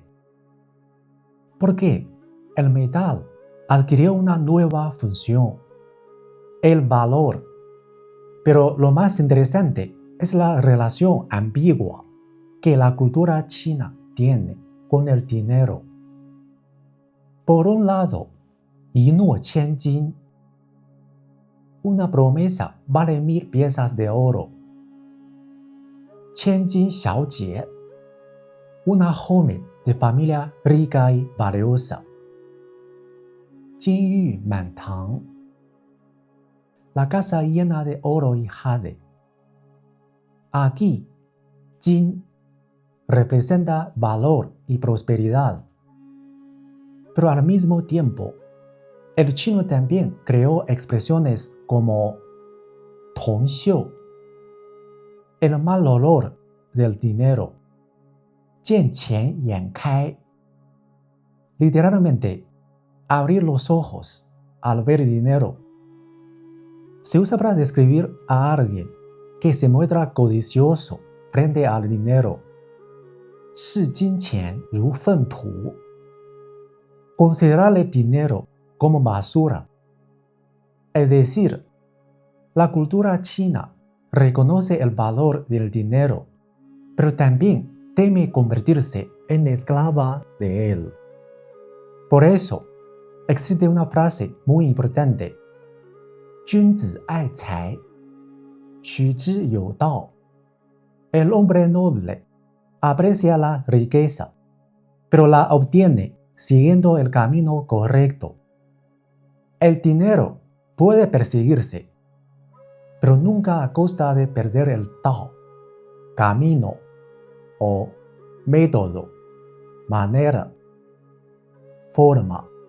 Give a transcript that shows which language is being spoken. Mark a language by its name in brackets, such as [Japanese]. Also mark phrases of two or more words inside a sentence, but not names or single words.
[Spanish] Porque el metal adquirió una nueva función, el valor. Pero lo más interesante es la relación ambigua que la cultura china tiene con el dinero. Por un lado, [Chinese] 一诺千金, [Spanish] una promesa vale 1000 piezas de oro. [Chinese] 千金小姐, [Spanish] una joven de familia rica y valiosa. [Chinese] 金玉满堂, [Spanish] la casa llena de oro y jade. Aquí, jin representa valor y prosperidad. Pero al mismo tiempo, el chino también creó expresiones como tongxiu, el mal olor del dinero, [Chinese] 见钱眼开, [Spanish] literalmente, abrir los ojos al ver dinero. Se usa para describir a alguien que se muestra codicioso frente al dinero. [Chinese] 视金钱如粪土. [Spanish] Considerar el dinero como basura. Es decir, la cultura china reconoce el valor del dinero, pero también teme convertirse en esclava de él. Por eso, existe una frase muy importante. [Chinese] 君子爱财, 取之有道. [Spanish] El hombre noble aprecia la riqueza, pero la obtiene siguiendo el camino correcto. El dinero puede perseguirse, pero nunca a costa de perder el Tao, camino o método, manera, forma.